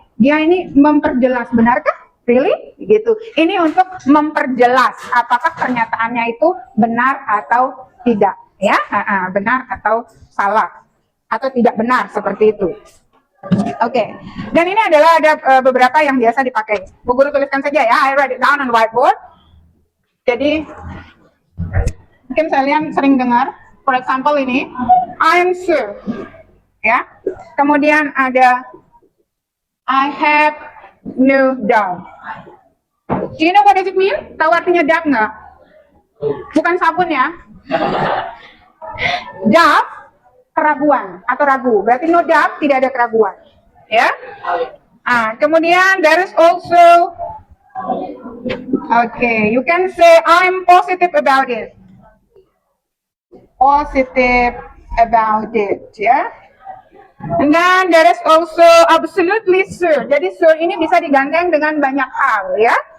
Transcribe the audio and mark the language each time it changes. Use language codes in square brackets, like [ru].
[id] Dia ini memperjelas, benarkah? [en] Really? [id] Gitu. Ini untuk memperjelas apakah pernyataannya itu benar atau tidak, ya. Benar atau salah atau tidak benar seperti itu. Oke. Dan ini adalah ada beberapa yang biasa dipakai. Bu Guru tuliskan saja ya. [en] I write it down on whiteboard. [id] Jadi mungkin kalian sering dengar, [en] for example [id] ini, [en] I'm sure. [id] Ya, kemudian ada [en] I have no doubt. Do you know what does it mean? [id] Tahu artinya doubt nggak? Bukan sabun ya. Doubt, keraguan atau ragu. Berarti [en] no doubt, [id] tidak ada keraguan. Ya. Kemudian [en] there is also, okay, you can say I'm positive about it. Positive about it, [id] ya. [en] And then there is also absolutely sure. [id] Jadi sure ini bisa digandeng dengan banyak hal, ya.